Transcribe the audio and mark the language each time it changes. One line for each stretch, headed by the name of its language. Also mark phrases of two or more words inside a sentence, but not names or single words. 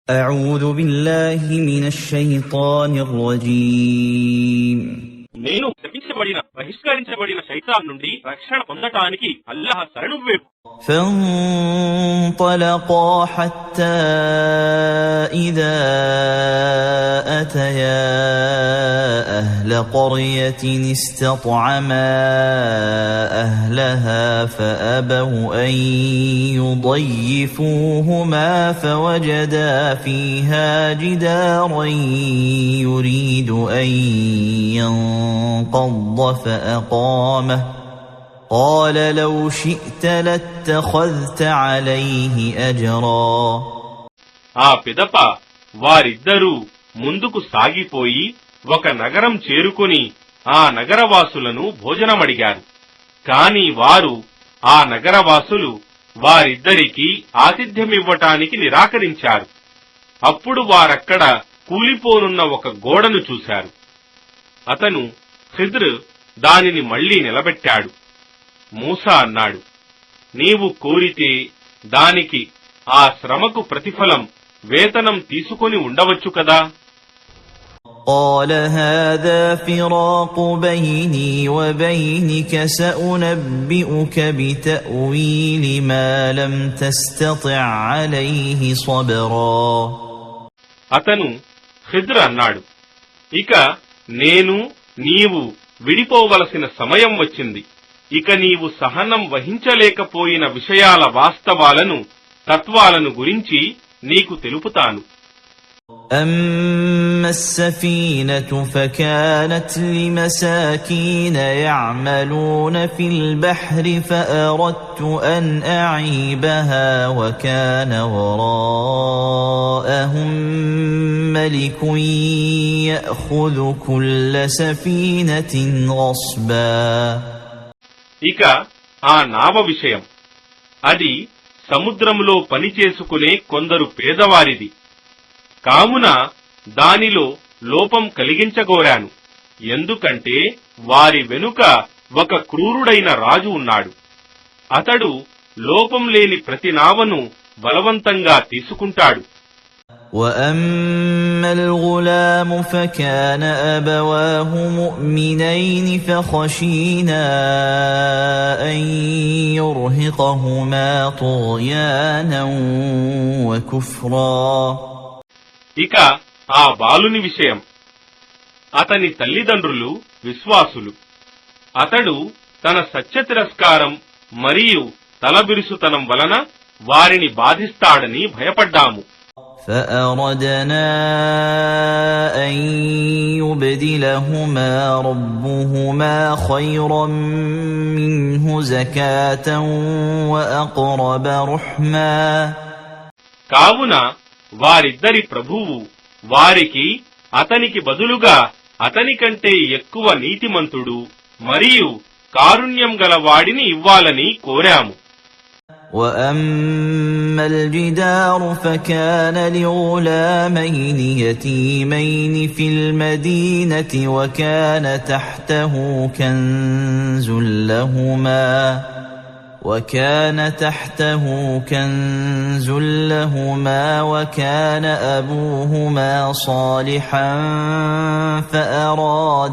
Arabic: أعوذ بالله من الشيطان الرجيم
Telugu: నేను శపించబడిన బహిష్కరించబడిన శైతాన్ నుండి రక్షణ పొందటానికి అల్లాహ్ శరణు వేపు.
Arabic: فانطلقا حتى إذا أتيا أهل قرية استطعما أهلها فأبوا أن يضيفوهما فوجدا فيها جدارا يريد أن ينقض فأقامه قال لو شئت لاتخذت عليه أجرا.
Telugu: ఆ పిదప వారిద్దరూ ముందుకు సాగిపోయి ఒక నగరం చేరుకుని ఆ నగరవాసులను భోజనమడిగారు. కాని వారు ఆ నగరవాసులు వారిద్దరికీ ఆతిథ్యమివ్వటానికి నిరాకరించారు. అప్పుడు వారక్కడ కూలిపోనున్న ఒక గోడను చూశారు. అతను ఖిద్ర్ దానిని మళ్లీ నిలబెట్టాడు. మూసా అన్నాడు, నీవు కోరితే దానికి ఆ శ్రమకు ప్రతిఫలం వేతనం తీసుకొని ఉండవచ్చు కదా.
Arabic: قال هذا فراق بيني وبينك سأنبئك بتأويل ما لم تستطع عليه صبرا.
Telugu: అతను ఖిద్ర్ అన్నాడు, ఇక నేను నీవు విడిపోవలసిన సమయం వచ్చింది. ఇక నీవు సహనం వహించలేకపోయిన విషయాల వాస్తవాలను తత్వాలను గురించి నీకు తెలుపుతాను.
Arabic: أما السفينة فكانت لمساكين يعملون في البحر فأردت أن أعيبها وكان وراءهم ملك يأخذ كل سفينة غصبا.
Telugu: ఇక ఆ నావ విషయం, అది సముద్రంలో పనిచేసుకునే కొందరు పేదవారిది. కావున దానిలో లోపం కలిగించగోరాను, ఎందుకంటే వారి వెనుక ఒక క్రూరుడైన రాజు ఉన్నాడు. అతడు లోపం లేని ప్రతి నావను బలవంతంగా తీసుకుంటాడు.
Arabic: وَأَمَّا الْغُلَامُ فَكَانَ أَبَوَاهُ مُؤْمِنَيْنِ فَخَشِينَا أَن يُرْهِقَهُمَا طُغْيَانًا وَكُفْرًا.
Telugu: ఇక ఆ బాలుని విషయం, అతని తల్లిదండ్రులు విశ్వాసులు. అతడు తన సత్యతిరస్కారం మరియు తలబిరుసుతనం వలన వారిని బాధిస్తాడని భయపడ్డాము.
Arabic: فأردنا أن يبدلهما ربهما خيرا منه زكاة وأقرب رحما.
Telugu: కావున వారిద్దరి ప్రభువు వారికి అతనికి బదులుగా అతని కంటే ఎక్కువ నీతిమంతుడు మరియు కారుణ్యం గల వాడిని ఇవ్వాలని కోరాము.
Arabic: وَأَمَّا الْجِدَارُ فَكَانَ لِغُلَامَيْنِ يَتِيمَيْنِ فِي الْمَدِينَةِ وَكَانَ تَحْتَهُ كَنْزٌ لَهُمَا وَكَانَ أَبُوهُمَا صَالِحًا فَأَرَادَ